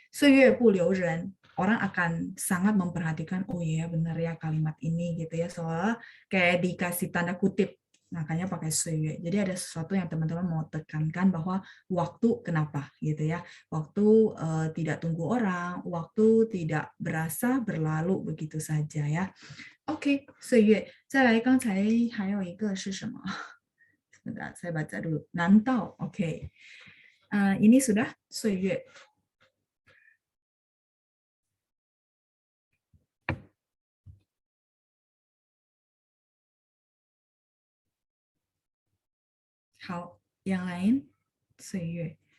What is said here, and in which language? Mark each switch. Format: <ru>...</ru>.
<zh>岁月不留人,</zh> <id>orang akan sangat memperhatikan, oh iya benar ya kalimat ini gitu ya, soalnya kayak dikasih tanda kutip, makanya pakai 岁月. Jadi ada sesuatu yang teman-teman mau tekankan bahwa waktu kenapa gitu ya, waktu tidak tunggu orang, waktu tidak berasa berlalu begitu saja ya.</id> <zh>OK， 岁月。再来，刚才还有一个是什么？</zh> <id>Sebentar, saya baca dulu. 难道 OK， ini sudah 岁月。好，yang lain 岁月。</id>